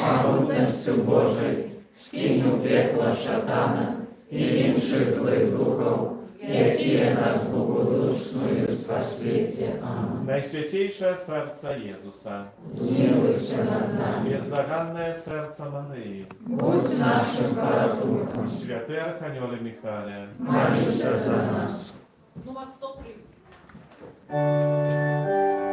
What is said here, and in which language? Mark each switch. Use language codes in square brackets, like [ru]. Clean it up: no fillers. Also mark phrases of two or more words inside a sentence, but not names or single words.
[uk] могутністю Божою, скинь у пекло шатана і інших злих духов, які нас благодушною спасліться. Amen. [pl] Najświętejsze serce Jezusa, [uk] Змилуйся над нами, [pl] bezzaganne serce Maryi, [uk] будь нашим порятунком, [pl] święty Archanioły Michale, [uk] молися за нас. Номер 103.